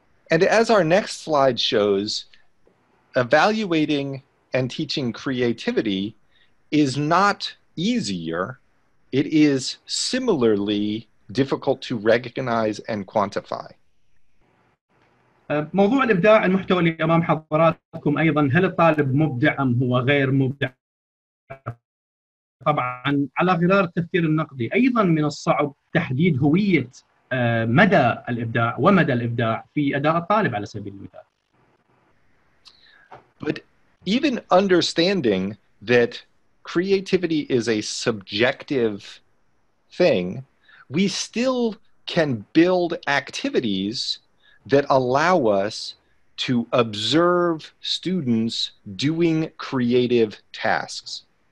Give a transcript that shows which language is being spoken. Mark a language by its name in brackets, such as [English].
[English] And as our next slide shows, evaluating and teaching creativity is not easier. It is similarly difficult to recognize and quantify. [Arabic] موضوع الإبداع المحتوى اللي أمام حضراتكم أيضا، هل الطالب مبدع أم هو غير مبدع؟ طبعا على غرار التفكير النقدي أيضا من الصعب تحديد هوية مدى الإبداع ومدى الإبداع في أداء الطالب على سبيل المثال. [English] But even understanding that creativity is a subjective thing, we still can build activities that allow us to observe students doing creative tasks.